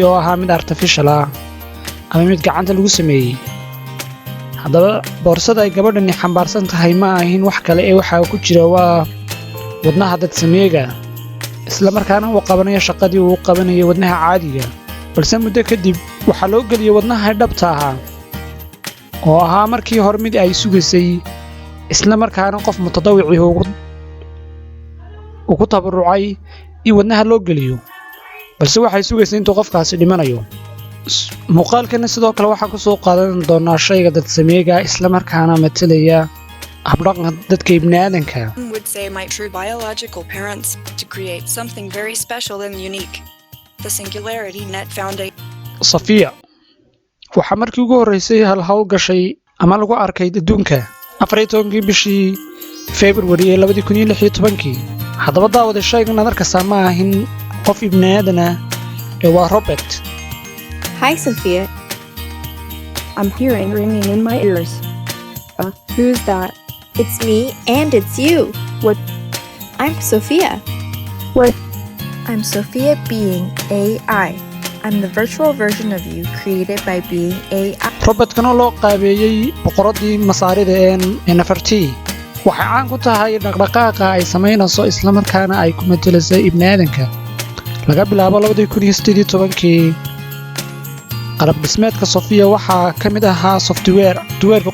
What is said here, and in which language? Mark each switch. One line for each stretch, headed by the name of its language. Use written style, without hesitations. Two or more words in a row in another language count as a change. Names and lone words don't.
Somali: oo ahaa mid artificial ah ama mid gacanta lagu sameeyay haddaba boorsada ay gabadhani xambaarsan tahay ma ahin wax kale ee waxa ku jira waa wadnaha dadsameega isla markaana uu qabanayo shaqadii uu qabanayay wadnaha caadiga balse muddo kadib waxa loo geliyay wadnaha dhabta ah oo ahaa markii hore mid ay sugaysay isla markaana qof mutadawwici ugu tabarucay in wadnaha loo geliyo balse waxay sugaysay intuu qofkaasi dhimanayo muuqaalkana sidoo kale waxa ku soo qaadan doonaa shayga dadsameega isla markaana metelaya habdhaqanka dadka ibnaadeenka
English: would say my true biological parents to create something very special and unique the Singularity Net Foundation
Somali: Safia waxa markii ugu horeysay hal hawl gashay ama lagu arkay adduunka 14 bishii February 2016 haddaba daawada shaygan nadarka samaahin qof ibnaadana ee waa Robert
English: Hi Sophia. I'm hearing ringing in my ears. Who's that? It's me and it's you. What? I'm Sophia. What? I'm Sophia being AI. I'm the virtual version of you created by being AI.
Somali: Robert kana loo qaabeeyay boqoradii masaarida ee Nefertiti waxa aan ku tahay dhaqdhaqaaqa ay sameynayso isla markaana ay ku metelisay ibnaadeenka laga bilaabo 2018 qalab dhismeedka Sophia waxa ka mid ahaa software-ka